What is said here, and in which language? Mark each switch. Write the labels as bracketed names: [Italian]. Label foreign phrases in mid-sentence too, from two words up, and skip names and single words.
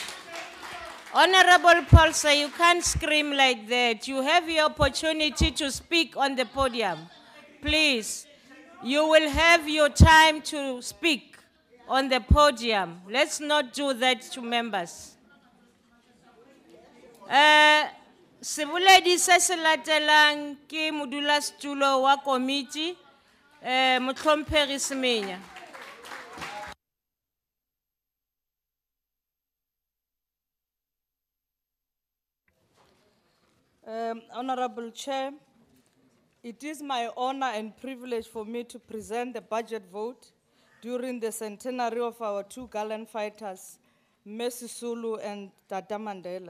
[English] Honorable Paulsen, you can't scream like that. You have your opportunity to speak on the podium. Please, you will have your time to speak on the podium. Let's not do that to members. [Tswana] Seboledi se se latelang ke modulasetulo wa committee, Motlhomphegi Semenya. [English] Honorable Chair, it is my honor and privilege for me to present the budget vote during the centenary of our 2 gallant fighters, Mercy Sulu and Tata Mandela.